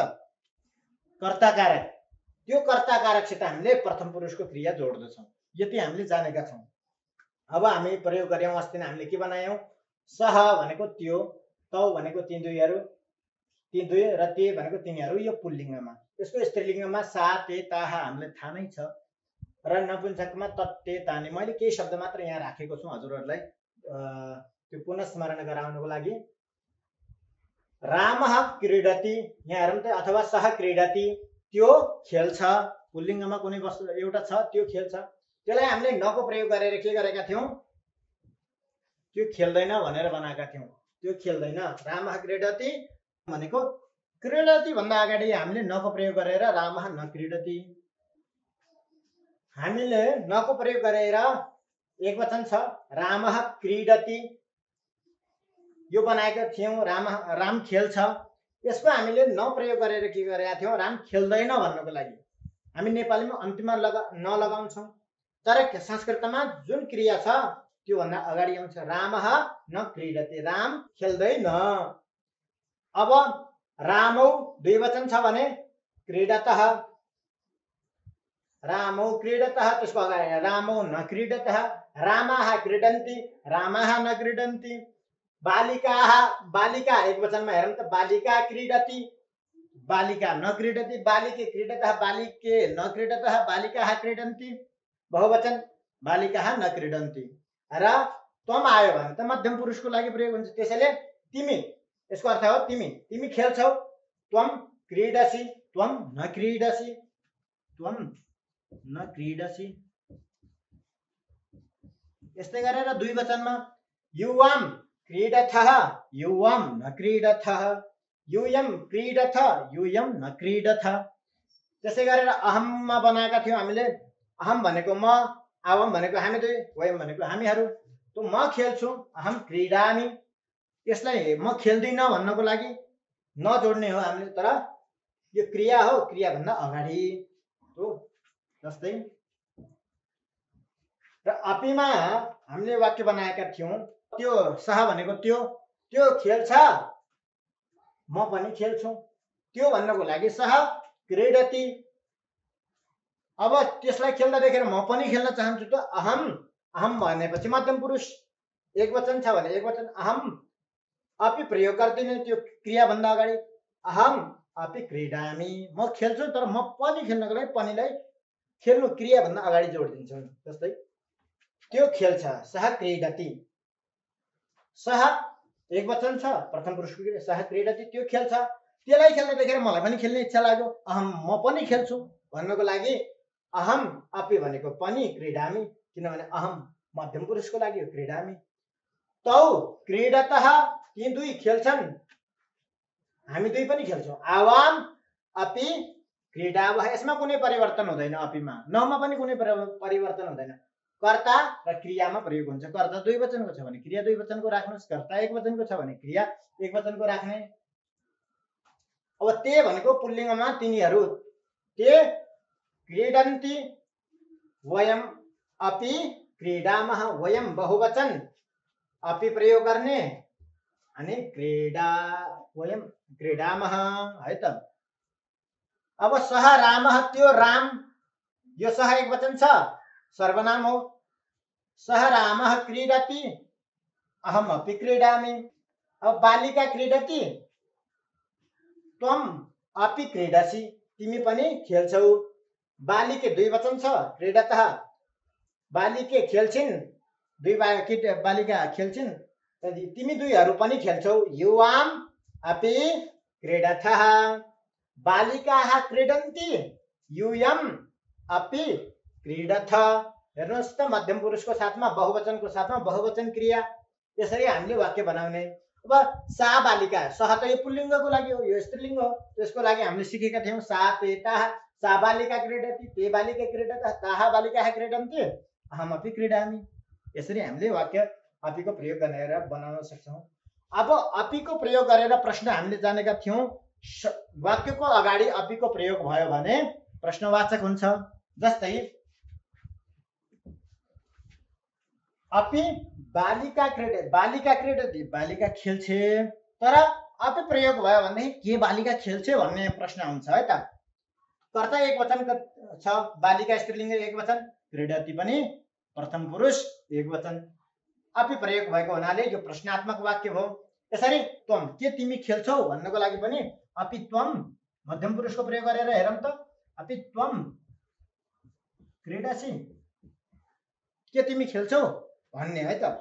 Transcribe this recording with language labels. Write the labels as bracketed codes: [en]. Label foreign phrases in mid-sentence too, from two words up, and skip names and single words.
[ne] कर्ता कारक, त्यो कर्ता कारकसित हामीले प्रथम पुरुषको क्रिया जोड्दछौँ। यति हामीले जानेका छौँ। अब हामी प्रयोग गर्यौँ। अस्ति नै हामीले के बनायौँ, सह भनेको त्यो, तौ भनेको ती दुईहरू, ती दुई र ते भनेको तिनीहरू। यो पुल्लिङ्गमा, यसको स्त्रीलिङ्गमा [sa] सा ते ताहा [ne] हामीलाई थाहा नै छ। र नपुंसकमा [sa] तत्ते तानी। [ne] मैले केही शब्द मात्र यहाँ राखेको छु हजुरहरूलाई त्यो पुनः स्मरण गराउनको लागि। [sa] रामः क्रीडति, [ne] यहाँ हेरौँ त, अथवा [sa] सह क्रीडति, [ne] त्यो खेल्छ। पुल्लिङ्गमा कुनै वस्तु एउटा छ त्यो खेल्छ, त्यसलाई हामीले नको प्रयोग गरेर के गरेका थियौँ, त्यो खेल्दैन भनेर बनाएका थियौँ। त्यो खेल्दैन। [sa] रामः क्रीडति [ne] भनेको क्रीडति भन्दा अगाडि हामीले नको प्रयोग गरेर [sa] रामः न क्रीडति, [ne] हामीले नको प्रयोग गरेर एकवचन छ [sa] रामः क्रीडति [ne] यो बनाएका थियौँ। राम खेल्छ, यसको हामीले न प्रयोग गरेर के गरेका थियौँ, राम खेल्दैन भन्नको लागि हामी नेपालीमा अन्तिममा नलगाउँछौँ, तर संस्कृतमा जुन क्रिया छ त्यो भन्दा अगाडि आउँछ [sa] रामः न क्रीडति, [ne] राम खेल्दैन। अब रामौ द्विवचन छ भने क्रीडतः, [sa] रामौ क्रीडतः, [ne] त्यसको अगाडि [sa] रामौ न क्रीडतः, रामाः क्रीडन्ति, रामाः न क्रीडन्ति। [ne] बालिकाः, बालिका एकवचनमा हेरौँ त, [sa] बालिका क्रीडति, बालिका न क्रीडति, बालिके क्रीडतः, बालिके न क्रीडतः, बालिकाः क्रीडन्ति। बहुवचन बालिकाः न क्रीडन्ति। [ne] र त्वम आयो भने त मध्यम पुरुषको लागि प्रयोग हुन्छ, त्यसैले तिमी, यसको अर्थ हो तिमी, तिमी खेल्छौ। [sa] त्वम क्रीडसि, त्वम न क्रीडसि, त्वम न क्रीडसि। [ne] यस्तै गरेर द्विवचनमा [sa] युवाम क्रीडथः, युवाम न क्रीडथः, यूयम क्रीडथ, यूयम न क्रीडथ। [ne] त्यसै गरेर अहममा बनाएका थियौँ हामीले। अहम भनेको म, आवम भनेको हामी दुई, वयम भनेको हामीहरू। त म खेल्छु, [sa] अहम क्रीडामि, [ne] यसलाई म खेल्दिनँ भन्नको लागि नजोड्ने हो हामीले, तर यो क्रिया हो, क्रिया भन्दा अगाडि हो। जस्तै र अपीमा हामीले वाक्य बनाएका थियौँ, त्यो सह भनेको त्यो खेल्छ, म पनि खेल्छु, त्यो भन्नको लागि [sa] सह क्रीडति। [ne] अब त्यसलाई खेल्दा देखेर म पनि खेल्न चाहन्छु त अहम, अहम भनेपछि मध्यम पुरुष एकवचन छ भने एकवचन [sa] अहम अपि [ne] प्रयोग गर्दिनँ त्यो क्रिया भन्दा अगाडि, [sa] अहम अपि क्रीडामि, [ne] म खेल्छु तर म पनि खेल्नको लागि पनिलाई खेल्नु क्रिया भन्दा अगाडि जोडिदिन्छौँ। जस्तै त्यो खेल्छ, [sa] सह क्रीडति, [ne] सह एकवचन छ प्रथम पुरुषको क्रिया, [sa] सह क्रीडति, [ne] त्यो खेल्छ, त्यसलाई खेल्न देखेर मलाई पनि खेल्ने इच्छा लाग्यो, अहम म पनि खेल्छु भन्नको लागि [sa] अहम अपि [ne] भनेको पनि, क्रीडामि किनभने अहम मध्यम पुरुषको लागि हो, [sa] क्रीडामि। तौ क्रीडतः, [ne] ती दुई खेल्छन्, हामी दुई पनि खेल्छौँ। [sa] आवाम अपि क्रीडावः, [ne] यसमा कुनै परिवर्तन हुँदैन, अपीमा नमा पनि कुनै परिवर्तन हुँदैन। कर्ता र क्रियामा प्रयोग हुन्छ। कर्ता द्विवचनको छ भने क्रिया द्विवचनको राख्नुहोस्, कर्ता एकवचनको छ भने क्रिया एकवचनको राख्ने। अब ते भनेको पुल्लिङ्गमा तिनीहरू, [sa] ते क्रीडन्ति, वयम अपि क्रीडामः, वयम बहुवचन अपि [ne] प्रयोग गर्ने अनि [sa] क्रीडा, वयम क्रीडामः [ne] है त। अब [sa] सह रामः, [ne] त्यो राम, यो सह एकवचन छ, सर्वनाम हो। [sa] सह रामः क्रीडति, अहम अपि क्रीडामि। अब बालिका क्रीडति, त्वम अपि क्रीडसि, [ne] तिमी पनि खेल्छौ। बालिके द्विवचन छ, क्रीडतः, बालिके खेल्छिन्, दुई बालिका खेल्छिन्, तिमी दुईहरू पनि खेल्छौ। [sa] युवाम अपि क्रीडथः, बालिकाः क्रीडन्ति, यूयम अपि क्रीडथ। [ne] हेर्नुहोस् त, मध्यम पुरुषको साथमा बहुवचनको साथमा बहुवचन क्रिया, यसरी हामीले वाक्य बनाउने। अब सा बालिका, सह त यो पुल्लिङ्गको लागि हो, यो स्त्रीलिङ्ग हो, त्यसको लागि हामीले सिकेका थियौँ [sa] सा ते ताः, सा बालिका क्रीडति, ते बालिका क्रीडतः, ताः बालिकाः क्रीडन्ति, अहम अपि क्रीडामि। [ne] यसरी हामीले वाक्य अपीको प्रयोग गरेर बनाउन सक्छौँ। अब अपीको प्रयोग गरेर प्रश्न हामीले जानेका थियौँ, वाक्यको अगाडि अपीको प्रयोग भयो भने प्रश्नवाचक हुन्छ। जस्तै [sa] अपि बालिका क्रीडति, बालिका क्रीडति, [ne] बालिका खेल्छे, तर अपि प्रयोग भयो भनेदेखि के बालिका खेल्छे भन्ने प्रश्न हुन्छ है त। कर्ता एकवचन छ, बालिका स्त्रीलिङ्ग एकवचन, क्रीडति पनि प्रथम पुरुष एकवचन, अपि प्रयोग भएको हुनाले यो प्रश्नात्मक वाक्य हो। यसरी त्वम, के तिमी खेल्छौ भन्नको लागि पनि [sa] अपि त्वम [ne] मध्यम पुरुषको प्रयोग गरेर हेरौँ त, [sa] अपि त्वम क्रीडासी [ne] के तिमी खेल्छौ भन्ने है त।